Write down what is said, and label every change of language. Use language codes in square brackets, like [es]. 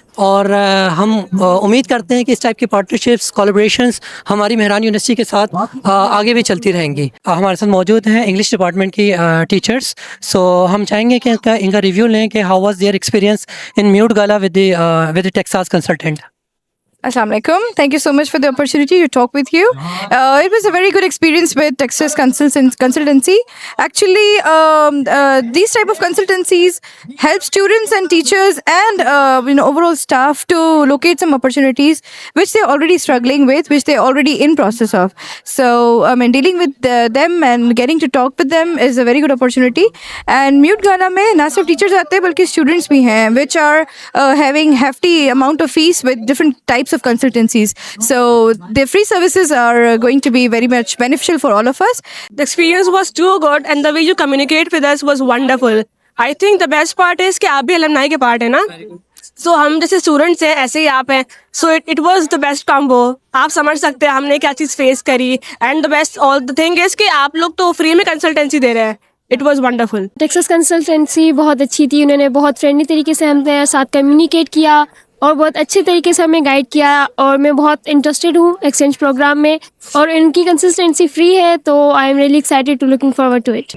[ur] اور ہم امید کرتے ہیں کہ اس ٹائپ کی پارٹنرشپس, کولیبریشنس ہماری مہران یونیورسٹی کے ساتھ آگے بھی چلتی رہیں گی. ہمارے ساتھ موجود ہیں انگلش ڈپارٹمنٹ کی ٹیچرس, سو ہم چاہیں گے کہ ان کا ریویو لیں کہ [en] How was their experience in mute gala with Texas consultant. [ur] Assalamu alaikum. [en] Thank you so much for the opportunity to talk with you. It was a very good experience with Texas Consultancy. Actually, these type of consultancies help students and teachers and overall staff to locate some opportunities which they're already struggling with, which they're already in process of. So, dealing with them and getting to talk with them is a very good opportunity. And Mute Gala [ur] mein na sirf teachers aate hain balki students bhi hain, [en] which are having hefty amount of fees with different types of consultancies. So the free services are going to be very much beneficial for all of us. The experience was too good and the way you communicate with us was wonderful. I think the best part is [ur] کہ آپ بھی alumni کے part ہیں نا, so ہم جیسے students ہیں ایسے ہی آپ ہیں, [en] so it was the best combo. [ur] آپ سمجھ سکتے ہیں ہم نے کیا چیز فیس کری, [en] and the best all the thing is [ur] کہ آپ لوگ تو فری میں کنسلٹنسی دے رہے ہیں. [en] It was wonderful. [ur] Texas consultancy بہت اچھی تھی, انہوں نے بہت فرینڈلی طریقے سے ہم ساتھ کمیونیکیٹ کیا اور بہت اچھے طریقے سے ہمیں گائیڈ کیا, اور میں بہت انٹرسٹیڈ ہوں ایکسچینج پروگرام میں, اور ان کی کنسسٹنسی فری ہے, تو [en] I am really excited to looking forward to it.